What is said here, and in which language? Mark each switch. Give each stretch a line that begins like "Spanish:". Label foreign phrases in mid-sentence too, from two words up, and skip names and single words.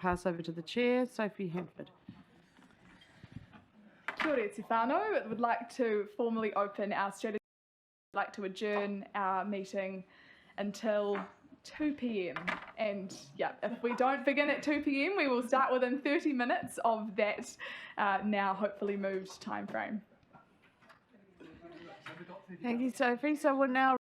English: pass over to the Chair, Sophie Hanford.
Māori: Kia ora te whānau.
English: I would like to formally open our strategy. I'd like to adjourn our meeting until 2 p.m. And yeah, if we don't begin at 2 p.m, we will start within 30 minutes of that now hopefully moved time frame. Thank you, Sophie. So we'll now